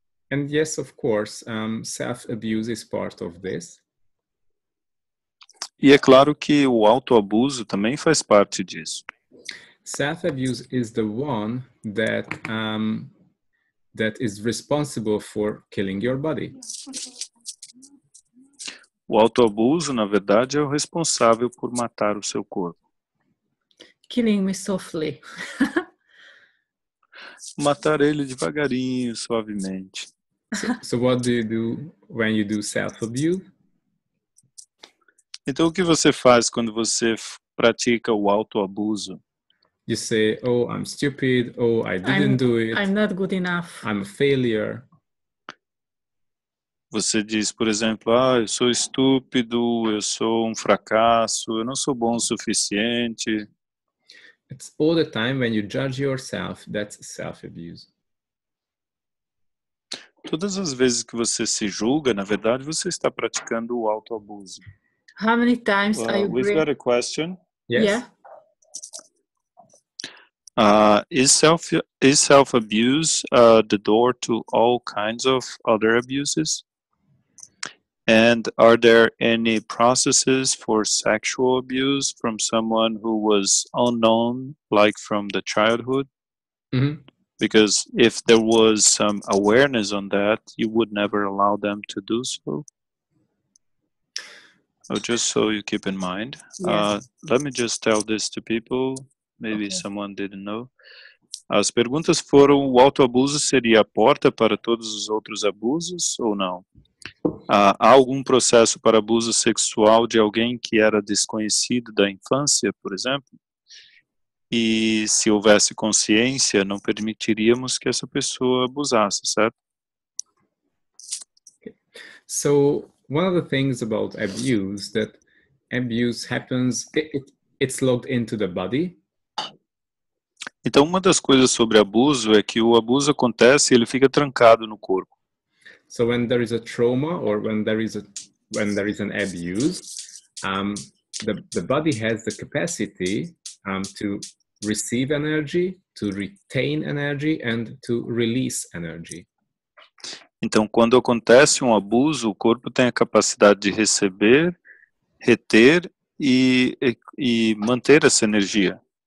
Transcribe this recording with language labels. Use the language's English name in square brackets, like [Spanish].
[English] And yes, of course, self-abuse is part of this. [Portuguese] E é claro que o autoabuso também faz parte disso. [English] Self-abuse is the one that that is responsible for killing your body. [Portuguese] O autoabuso, na verdade, é o responsável por matar o seu corpo. [English] Killing me softly. [Portuguese] Matar ele devagarinho, suavemente. [English] So what do you do when you do self-abuse? [Portuguese] Então, o que você faz quando você pratica o autoabuso? [English] You say, oh, I'm stupid, oh, I didn't do it, I'm not good enough. I'm a failure. [Portuguese] Você diz, por exemplo, eu sou estúpido, eu sou um fracasso, eu não sou bom o suficiente. [English] It's all the time when you judge yourself, that's self-abuse. [Portuguese] Todas as vezes que você se julga, na verdade, você está praticando o autoabuso. [English] How many times are you We've got a question. Yes. Yeah. Is self-abuse the door to all kinds of other abuses? And are there any processes for sexual abuse from someone who was unknown, like from the childhood? Mm-hmm. Because if there was some awareness on that, you would never allow them to do so. So just so you keep in mind. Yes. Let me just tell this to people. Maybe someone didn't know. [Portuguese] As perguntas foram: o autoabuso seria a porta para todos os outros abusos ou não? Há algum processo para abuso sexual de alguém que era desconhecido da infância, por exemplo? E se houvesse consciência, não permitiríamos que essa pessoa abusasse, certo? [English] So one of the things about abuse, that abuse happens, it's logged into the body. [Portuguese] Então, uma das coisas sobre abuso é que o abuso acontece e ele fica trancado no corpo. [English] So when there is a trauma or when there is an abuse, the body has the capacity to receive energy, to retain energy, and to release energy. [Portuguese] Então, quando acontece um abuso, o corpo tem a capacidade de receber, reter e manter essa energia.